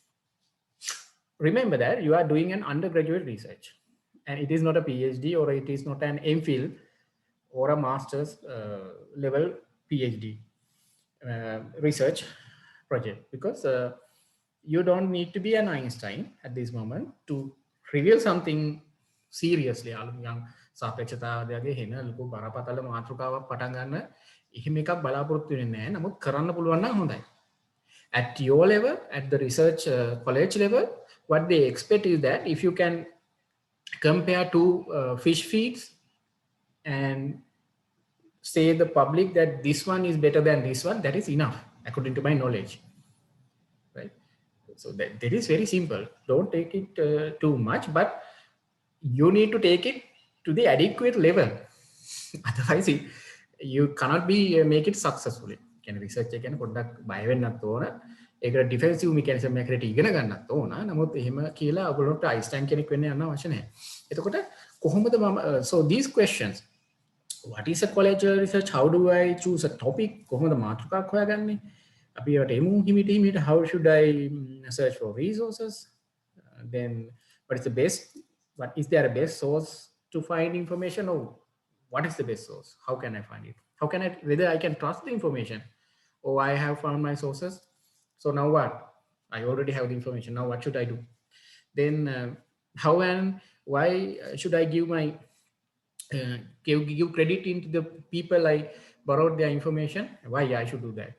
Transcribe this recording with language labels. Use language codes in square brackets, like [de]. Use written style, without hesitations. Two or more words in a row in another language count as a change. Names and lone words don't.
[en] Remember that you are doing an undergraduate research and it is not a PhD or it is not an MPhil or a master's level PhD research project, because you don't need to be an Einstein at this moment to reveal something seriously. [si] Yang සාපේක්ෂතාවයගේ හෙන ලොකු බරපතල මාතෘකාවක් පටන් ගන්න එහෙම එකක් බලාපොරොත්තු වෙන්නේ නැහැ. නමුත් කරන්න පුළුවන් නම් හොඳයි. [en] At your level, at the research college level, what they expect is that if you can compare two fish feeds and say the public that this one is better than this one, that is enough according to my knowledge, right? So that is very simple. Don't take it too much, but you need to take it to the adequate level. Otherwise you cannot be make it successfully. Can research again [si] පොඩ්ඩක් බය වෙන්නත් ඕන. ඒකට [en] defensive mechanism [si] එකකට ඉගෙන ගන්නත් ඕන. නමුත් එහෙම කියලා ඔයගොල්ලන්ට අයින්ස්ටයින් කෙනෙක් වෙන්න යන්න අවශ්‍ය නැහැ. එතකොට කොහොමද මම [en] so these questions, what is a college research, how do I choose a topic, [si] කොහොමද මාතෘකාවක් හොයාගන්නේ, අපි ඒකට එමු හිමිට [en] how should I search for resources, then what is the best, what is there a best source to find information, or what is the best source, how can I find it, how can I, whether I can trust the information, or I have found my sources, so now what, I already have the information, now what should I do, then how and why should I give my give credit into the people I borrowed their information, why I should do that.